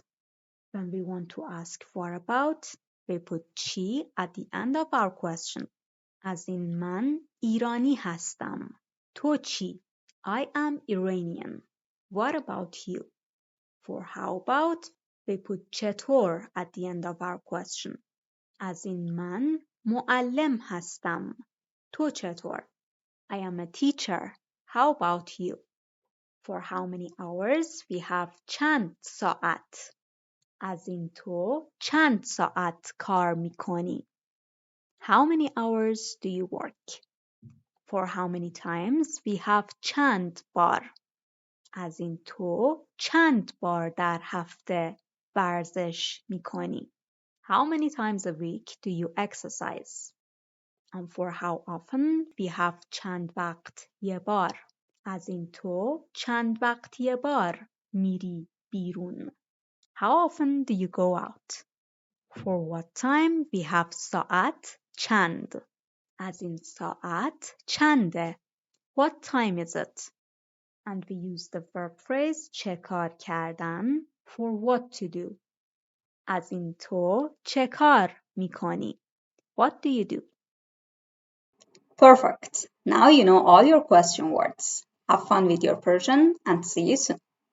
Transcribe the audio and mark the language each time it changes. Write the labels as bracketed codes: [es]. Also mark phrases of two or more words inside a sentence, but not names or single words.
[en] When we want to ask for about, we put چی at the end of our question. [fa] از این من ایرانی هستم. تو چی? [en] I am Iranian. What about you? For how about, we put چطور at the end of our question. [fa] از این من معلم هستم. تو چطور? [en] I am a teacher. How about you? For how many hours, we have [fa] چند ساعت. از این تو چند ساعت کار میکنی؟ [en] How many hours do you work? For how many times, we have [fa] چند بار. از این تو چند بار در هفته ورزش میکنی؟ [en] How many times a week do you exercise? And for how often, we have [fa] چند وقت یه بار. از این تو چند وقت یه بار میری بیرون؟ [en] How often do you go out? For what time, we have [fa] ساعت چند. از این ساعت چنده? [en] What time is it? And we use the verb phrase [fa] چه کار کردن [en] for what to do. [fa] از این تو چه کار میکنی? [en] What do you do? Perfect. Now you know all your question words. Have fun with your Persian and see you soon.